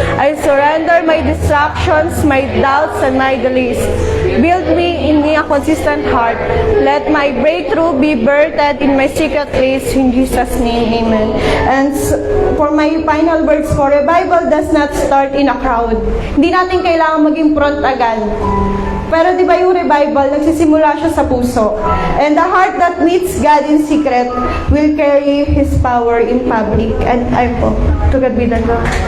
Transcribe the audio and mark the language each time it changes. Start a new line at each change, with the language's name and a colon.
English: I surrender my distractions, my doubts, and my delays. Build me in me a consistent heart. Let my breakthrough be birthed in my secret place. In Jesus' name, amen. And for my final words, for revival does not start in a crowd.
Filipino: Hindi natin kailangan maging front agad. Pero di ba yung revival, nagsisimula siya sa puso.
English: And the heart that meets God in secret will carry His power in public. And I'm po, to God be the glory.